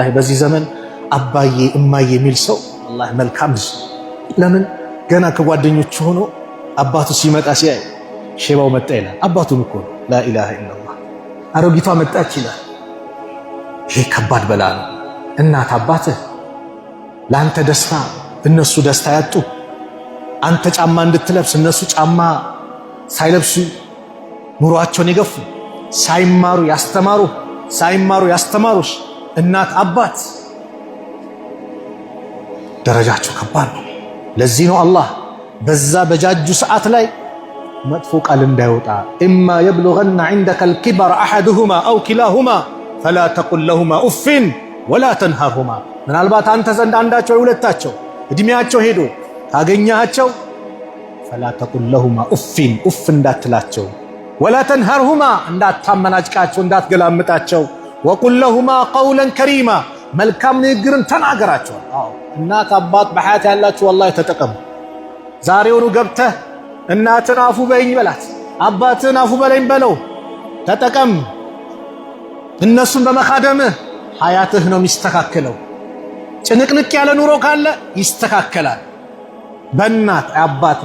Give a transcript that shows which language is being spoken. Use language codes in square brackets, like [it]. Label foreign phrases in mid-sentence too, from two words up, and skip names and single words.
[am] በዚህ ዘመን አባዬ እማዬ የሚል ሰው አላህ መልካም ልጅ ለምን ገና ከጓደኞቹ ሆኖ አባቱ ሲመጣ ሲያይ ሼባው መጣ ይላል አባቱን እኮ [ar] لا إله إلا الله [am] አሮጊቷ መጣች ይላል ይሄ ከባድ በላ ነው እናት አባትህ ለአንተ ደስታ እነሱ ደስታ ያጡ አንተ ጫማ እንድትለብስ እነሱ ጫማ ሳይለብሱ ኑሯቸውን የገፉ ሳይማሩ ያስተማሩሽ እናት አባት ደረጃቸው ከባድ ነው ለዚህ ነው አላህ በዛ በጃጁ ሰዓት ላይ መጥፎ ቃል እንዳይወጣ [ar] إما يبلغن عندك الكبر أحدهما أو كلاهما فلا تقل لهما أف ولا تنهرهما [am] ምናልባት አንተ ዘንድ አንዳቸው ሁለታቸው እድሜያቸው ሄዶ ካገኛቸው [ar] فلا تقل لهما أف [am] እንዳትላቸው [ar] ولا تنهرهما [am] እንዳታመናጭቃቸው እንዳትገላምጣቸው [ar] وقل لهما قولا كريما [am] መልካም ንግግርን ተናገራቸው እናት አባት በሐያት ያላችሁ والله ተጠቀሙ ዛሬውኑ ገብተህ እናትን አፉ በይኝ በላት አባትን አፉ በለኝ በለው ተጠቀም እነሱን በመካደምህ ሐያትህ ነው የሚስተካከለው ጭንቅንቅ ያለ ኑሮ ካለ ይስተካከላል በእናት አባት